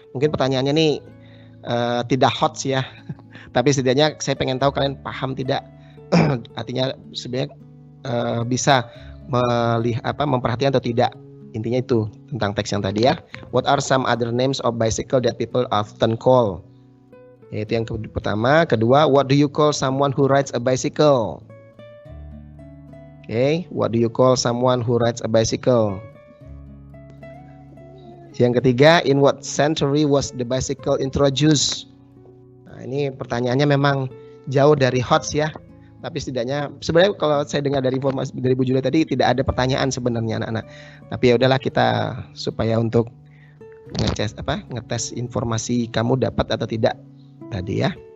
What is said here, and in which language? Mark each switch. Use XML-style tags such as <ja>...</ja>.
<id>Mungkin pertanyaannya nih tidak hot sih ya. Tapi setidaknya saya pengen tahu kalian paham tidak. Artinya sebenarnya bisa memperhatikan atau tidak. Intinya itu tentang teks yang tadi ya.</id> <en>What are some other names of bicycle that people often call?</en> <id>Itu yang pertama. Kedua,</id> <en>what do you call someone who rides a bicycle? Okay, what do you call someone who rides a bicycle?</en> <id>Yang ketiga,</id> <en>in what century was the bicycle introduced?</en> <id>Nah, ini pertanyaannya memang jauh dari hot ya. Tapi setidaknya sebenarnya kalau saya dengar dari informasi dari Bu Julia tadi tidak ada pertanyaan sebenarnya anak-anak. Tapi ya udahlah kita supaya untuk ngetes informasi kamu dapat atau tidak tadi ya.</id>